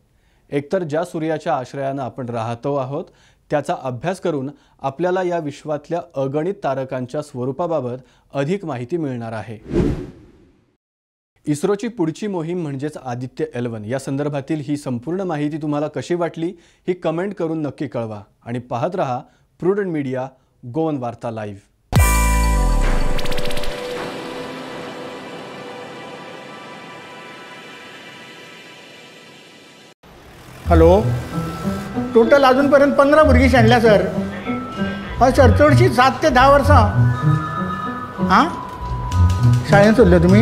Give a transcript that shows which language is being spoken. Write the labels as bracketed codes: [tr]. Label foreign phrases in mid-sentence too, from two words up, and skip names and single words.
[mr] एकतर ज्या सूर्याच्या आश्रयानं आपण राहतो आहोत त्याचा अभ्यास करून आपल्याला या विश्वातल्या अगणित तारकांच्या स्वरूपाबाबत अधिक माहिती मिळणार आहे। इस्रोची पुढची मोहीम म्हणजेच आदित्य L1 या संदर्भातील ही संपूर्ण माहिती तुम्हाला कशी वाटली ही कमेंट करून नक्की कळवा आणि पाहत रहा प्रुडंट मीडिया, गोवन वार्ता लाईव्ह। [kok] हॅलो, टोटल अजूनपर्यंत 15 भुरगीं शेणल्या सर। हय सर, चडशी 7 ते 10 वर्सां। हां, शाळेंत सोडले तुमी?